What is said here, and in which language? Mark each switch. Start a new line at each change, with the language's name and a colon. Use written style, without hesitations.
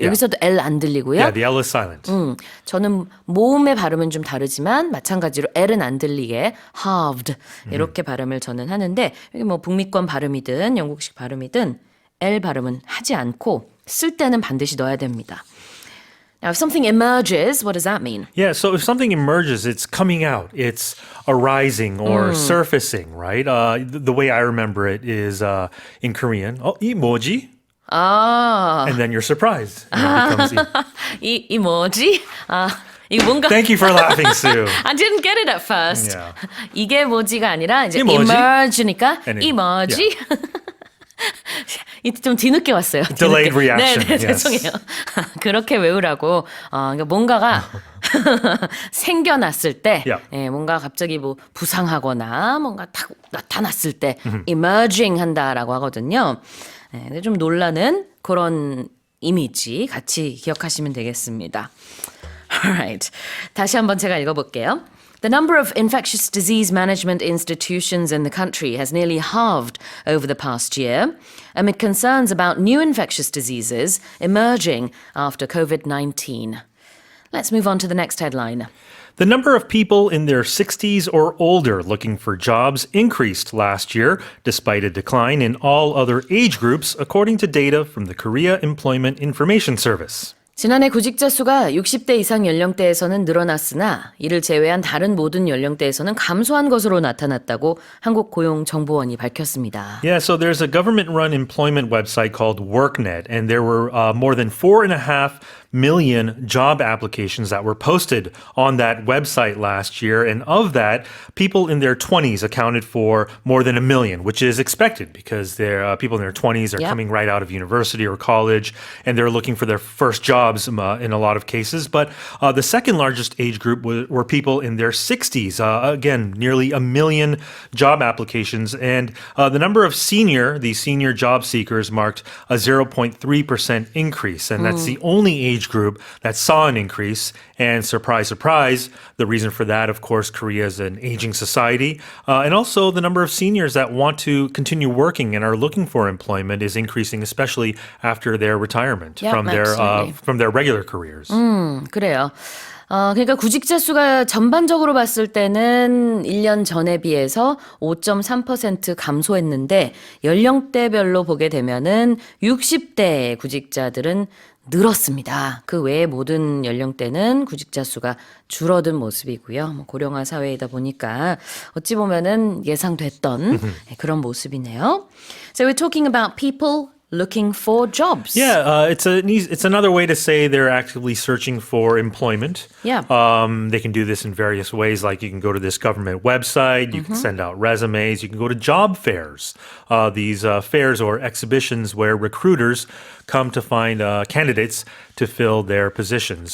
Korean: 여기서도 L 안 들리고요.
English: Yeah, the L is silent.
Korean: 저는 모음의 발음은 좀 다르지만 마찬가지로 L은 안 들리게 halved 이렇게 발음을 저는 하는데 여기 뭐 북미권 발음이든 영국식 발음이든 L 발음은 하지 않고 쓸 때는 반드시 넣어야 됩니다.
English: Now, if something emerges, what does that mean? Yeah, so if something emerges, it's coming out, it's arising or surfacing, right? The way I remember it is in Korean,
Korean: 이 뭐지?
English: And then you're surprised. You know, it becomes
Korean: 이 뭐지? 이거 뭔가
English: Thank you for laughing, Sue. I didn't get it at first. Yeah.
Korean: 이게 뭐지가 아니라 이제 이 뭐지? emerge니까
English: And
Korean: 이 뭐지? 좀 뒤늦게 왔어요.
English: Delayed
Korean: 뒤늦게.
English: reaction.
Korean: 네,
English: Yes.
Korean: 죄송해요. 그렇게 외우라고. 그러니까 뭔가가 생겨났을 때,
English: Yeah.
Korean: 뭔가 갑자기 뭐 부상하거나 뭔가 딱 나타났을 때 emerging 한다라고 하거든요. 근데 좀 놀라는 그런 이미지 같이 기억하시면 되겠습니다.
English: Alright.
Korean: 다시 한번 제가 읽어볼게요.
English: The number of infectious disease management institutions in the country has nearly halved over the past year amid concerns about new infectious diseases emerging after COVID-19. Let's move on to the next headline. The number of people in their 60s or older looking for jobs increased last year, despite a decline in all other age groups, according to data from the Korea Employment Information Service.
Korean: 지난해 구직자 수가 60대 이상 연령대에서는 늘어났으나 이를 제외한 다른 모든 연령대에서는 감소한 것으로 나타났다고 한국고용정보원이 밝혔습니다.
English: Yeah, so there's a government-run employment website called WorkNet, and there were more than 4.5 million job applications that were posted on that website last year. And of that, people in their 20s accounted for more than 1 million, which is expected because people in their 20s are coming right out of university or college, and they're looking for their first jobs in a lot of cases. But the second largest age group were people in their 60s. Again, nearly 1 million job applications. And the number of these senior job seekers marked a 0.3% increase. And that's the only age group that saw an increase. And surprise, surprise, the reason for that, of course, Korea is an aging society. And also the number of seniors that want to continue working and are looking for employment is increasing, especially after their retirement Yep, from their regular careers.
Korean: 그래요. 그러니까 구직자 수가 전반적으로 봤을 때는 1년 전에 비해서 5.3% 감소했는데 연령대별로 보게 되면은 60대 구직자들은 늘었습니다. 그 외에 모든 연령대는 구직자 수가 줄어든 모습이고요. 뭐 고령화 사회이다 보니까 어찌 보면은 예상됐던 그런 모습이네요.
English: So we're talking about people looking for jobs. Yeah, it's another way to say they're actively searching for employment. Yeah. They can do this in various ways, like you can go to this government website, you can send out resumes, you can go to job fairs, these fairs or exhibitions where recruiters come to find candidates to fill their positions.